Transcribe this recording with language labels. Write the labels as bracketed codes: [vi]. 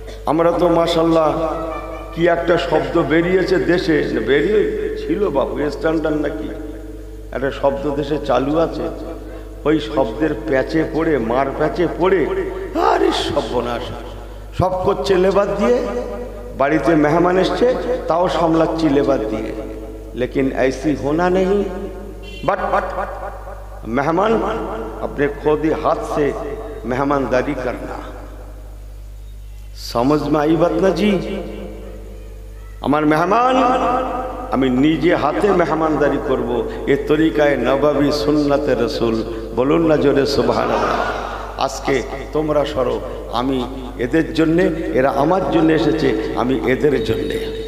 [bn] আমরা তো মাশাআল্লাহ কি একটা শব্দ বেরিয়েছে দেশে, বেরিয়ে ছিল বাবু স্ট্যান্ডার্ড নাকি একটা শব্দ দেশে চালু আছে, ওই শব্দের প্যাচে পড়ে, মার প্যাচে পড়ে আরে সর্বনাশ, সব করছে লেবার দিয়ে। বাড়িতে মেহমান এসছে তাও সামলাচ্ছি লেবার দিয়ে। [hi] লেকিন ऐसी होना नहीं, बट मेहमान अपने खुद ही हाथ से मेहमानदारी करना। समझ में आई बात ना जी? [bn] আমার মেহমান আমি নিজে হাতে মেহমানদারি করব, এ তরিকায় নববী সুন্নাতে রসুল। বলুন না জোরে সুবহানাল্লাহ। আজকে তোমরা সরো, আমি এদের জন্যে, এরা আমার জন্য এসেছে, আমি এদের জন্যে।